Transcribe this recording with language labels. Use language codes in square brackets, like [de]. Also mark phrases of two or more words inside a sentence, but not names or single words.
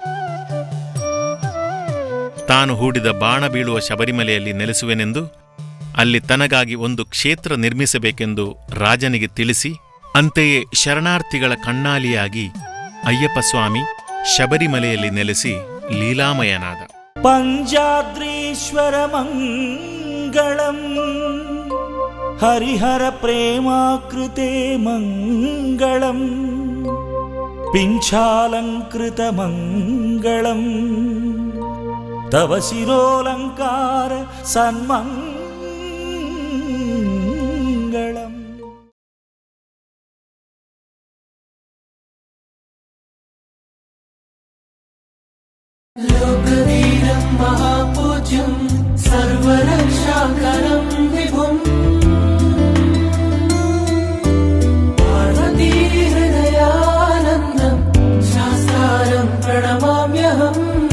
[kn] ತಾನು ಹೂಡಿದ ಬಾಣ ಬೀಳುವ ಶಬರಿಮಲೆಯಲ್ಲಿ ನೆಲೆಸುವೆನೆಂದು ಅಲ್ಲಿ ತನಗಾಗಿ ಒಂದು ಕ್ಷೇತ್ರ ನಿರ್ಮಿಸಬೇಕೆಂದು ರಾಜನಿಗೆ ತಿಳಿಸಿ ಅಂತೆಯೇ ಶರಣಾರ್ಥಿಗಳ ಕಣ್ಣಾಲಿಯಾಗಿ ಅಯ್ಯಪ್ಪ ಸ್ವಾಮಿ ಶಬರಿಮಲೆಯಲ್ಲಿ ನೆಲೆಸಿ ಲೀಲಾಮಯನಾದ. [sa] ಪಂಚಾದ್ರೀಶ್ವರ ಮಂಗಳಂ ಹರಿಹರ ಪ್ರೇಮಾಕೃತೆ ಮಂಗಳಂ ಪಿಂಚಾಲಂಕೃತ ಮಂಗಳಂ ತವ ಶಿರೋಲಂಕಾರ ಸನ್ಮಂಗಳಂ. लोकवीरं महापूज्यं सर्वरक्षाकरं विभुं पार्वतीहृदयानन्दं शास्तारं प्रणमाम्यहम्.